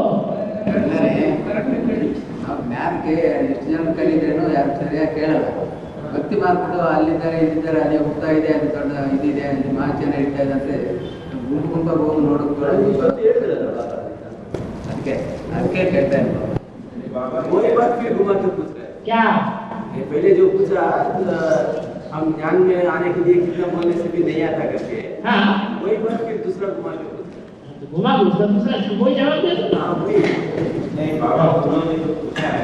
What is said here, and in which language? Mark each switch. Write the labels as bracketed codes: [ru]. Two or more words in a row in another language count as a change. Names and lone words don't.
[kn] ಜ್ಞಾನಕ್ಕೆ ಎಷ್ಟು ಜನ ಕಲಿದ್ರೇನು ಯಾರು ಸರಿಯಾಗಿ ಕೇಳಲ್ಲ. ಭಕ್ತಿ ಮಾರ್ಗದ ಅಲ್ಲಿದ್ದಾರೆ ಇಲ್ಲಿದ್ದಾರೆ ಅಲ್ಲಿ ಹೋಗ್ತಾ ಇದೆ ಅದು ದೊಡ್ಡ ಇದಿದೆ ಅಲ್ಲಿ ಮಾರ್ಚ್ ನಡೀತಾ ಇದೆ ಅಂತ ಗುಂಪು ಗುಂಪಾಗಿ ಹೋಗಿ ನೋಡೋದು ಅದಕ್ಕೆ ಅದಕ್ಕೆ [hi] कहता है वही बात फिर घुमा के पूछ रहे हैं क्या ये पहले जो पूछा हम ज्ञान में आने के लिए कितना बोलने से भी नहीं आता करके हाँ वही बात फिर दूसरा घुमा के पूछ रहे हैं घुमा दूसरा दूसरा कोई जवाब दे दो हाँ वही नहीं बाबा उन्होंने जो पूछा है